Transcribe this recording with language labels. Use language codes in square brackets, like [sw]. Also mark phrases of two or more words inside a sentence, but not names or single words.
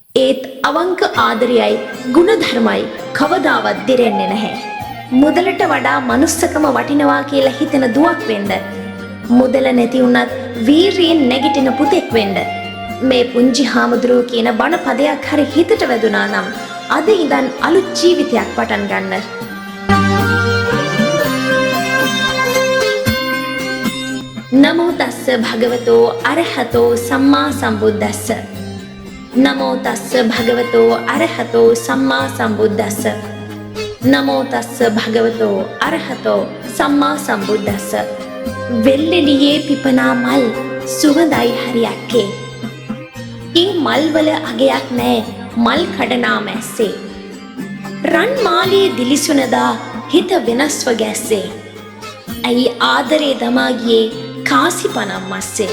[si] ඒත් අවංක ආදරයයි ගුණධර්මයි කවදාවත් දිරෙන්නේ නැහැ. මුදලට වඩා මනුස්සකම වටිනවා කියලා හිතෙන දුවක් වෙන්න. මුදල නැති වුණත් වීරියෙන් නැගිටින පුතෙක් වෙන්න. මේ පුංචි හාමුදුරුවෝ කියන බණ පදයක් හරි හිතට වැදුනා නම් අද ඉඳන් අලුත් ජීවිතයක් පටන් ගන්න. [pi] නමෝ තස්ස භගවතෝ අරහතෝ සම්මා සම්බුද්දස්ස. නමෝ තස්ස භගවතෝ අරහතෝ සම්මා සම්බුද්දස්ස. නමෝ තස්ස භගවතෝ අරහතෝ සම්මා සම්බුද්දස්ස. [si] වෙල්ලෙලියේ පිපනා මල් සුවඳයි හරියක්කේ. ඒ මල්වල අගයක් නෑ මල් කඩනා මැස්සේ. රන් මාලේ දිලිසුනදා හිත වෙනස්ව ගැස්සේ. ඇයි ආදරේ දමා ගියේ කාසි පනම් මස්සේ.